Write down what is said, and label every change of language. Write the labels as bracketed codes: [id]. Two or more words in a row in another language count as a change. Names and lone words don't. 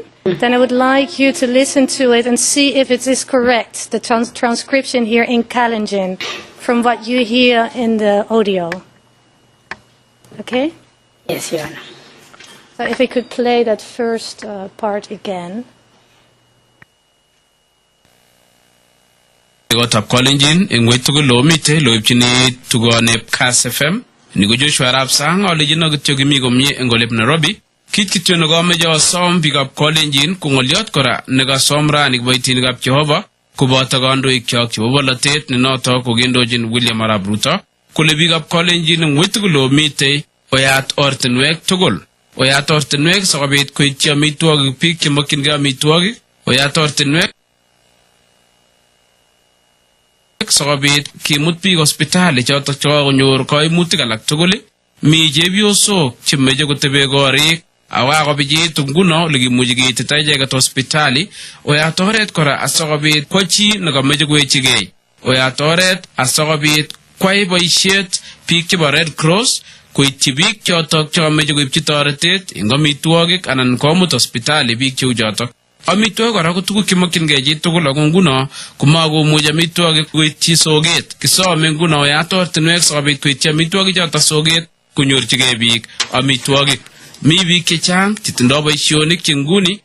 [en] Then I would like you to listen to it and see if it is correct, the transcription here in Kalenjin, from what you hear in the audio. Okay? Yes, Your Honor. So if we could play that first part again. [kln] Gotab Kalenjin in Wetugo Lomite, Loipchini Tugonep Kas FM, Nigo Joshua Arab Sang, or Legino Togimi Gomye and Golep Nairobi. Kit kitu naga meja som [en] pick up [kln] Kalenjin kungoliot kora naga somra nikbaiti nagap Jehova kubata gando ikyak Jehova latet ninata kugendo jin William Arab Ruto kule [en] pick up [kln] Kalenjin ngwitugulo mite oyat ortenwek tugul oyat ortenwek sakabit kuitya mitwagi pik kimakinga mitwagi oyat ortenwek sakabit kimut pik hospitali chata chawa kunyor koi mutik alak tuguli mi jebioso chimeje kutebe gorik awa ko biji tunguno ligi mujigi titaje ga hospitali o ya toret kora asogabit kochi naga mejugwe chige o ya toret asogabit kwai boishet pik ba Red Cross ko itibik chotok cho mejugwe chitoretet ingomitwogik anan komut hospitali bik chujotok amitwogik kora ko tugu kimakin geji tugul agunguno kumago muja mitwogik ko soget kisome nguno ya tortinwek sogabit ko mitwogik chota soget kunyorchige bik amitwogik mi biik chechang chetindo boisionik chenguni